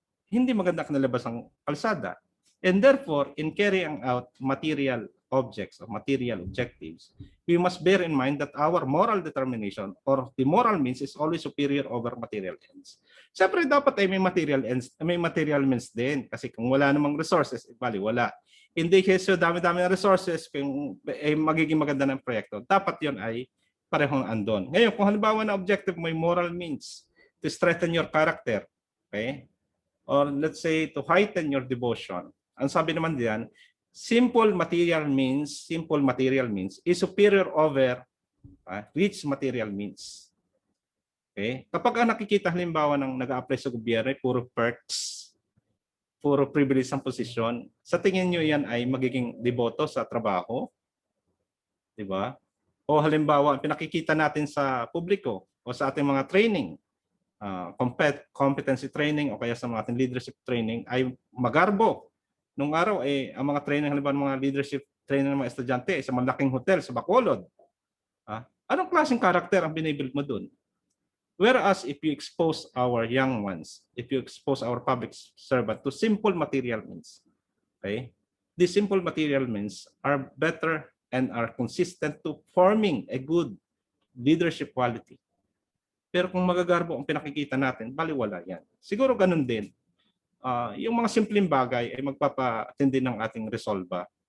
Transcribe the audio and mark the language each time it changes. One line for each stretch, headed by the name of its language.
Filipino: Hindi maganda kanalabas ang kalsada.
English: And therefore, in carrying out material objects or material objectives, we must bear in mind that our moral determination or the moral means is always superior over material ends.
Filipino: Siyempre, dapat ay may material means din. Kasi kung wala namang resources, bali wala. Hindi kasi dami-dami ng resources, kung magiging maganda ng proyekto, dapat yon ay parehong andon. Ngayon, kung halimbawa na
English: objective mo ay moral means to strengthen your character, okay? Or let's say to heighten your devotion.
Filipino: Ang sabi naman diyan,
English: simple material means is superior over rich material means. Okay?
Filipino: Kapag nakikita halimbawa ng nag-a-apply sa gobyerno, puro perks, puro privilege ang posisyon, sa tingin nyo yan ay magiging deboto sa trabaho? Diba? O halimbawa, pinakikita natin sa publiko o sa ating mga training, competency training o kaya sa mga ating leadership training ay magarbo. Nung araw ang mga training halimbawa ng mga leadership training ng mga estudyante sa malaking hotel sa Bacolod. Anong klaseng character ang binibuild mo dun?
English: Whereas if you expose our young ones, if you expose our public servant to simple material means, okay? These simple material means are better and are consistent to forming a good leadership quality.
Filipino: Pero kung magagarbo ang pinakikita natin, baliwala yan. Siguro ganun din. Yung mga simpleng bagay ay magpapatindi ng ating resolva.